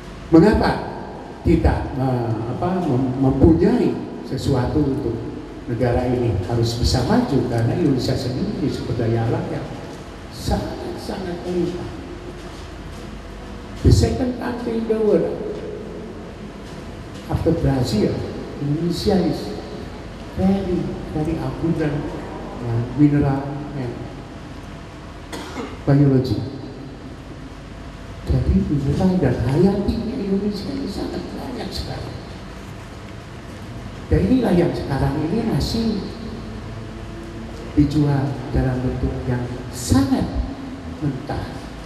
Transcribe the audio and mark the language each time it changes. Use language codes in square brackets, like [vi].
[id] Mengapa kita mempunyai sesuatu untuk negara ini harus bisa maju? Karena Indonesia sendiri sumber daya alam yang sangat melimpah. [en] The second country in the world after Brazil, Indonesia is very abundant mineral and biology. [id] Jadi mineral dan hayatinya Indonesia ini sangat banyak sekali. Dan inilah yang sekarang ini masih dijual dalam bentuk yang sangat mentah.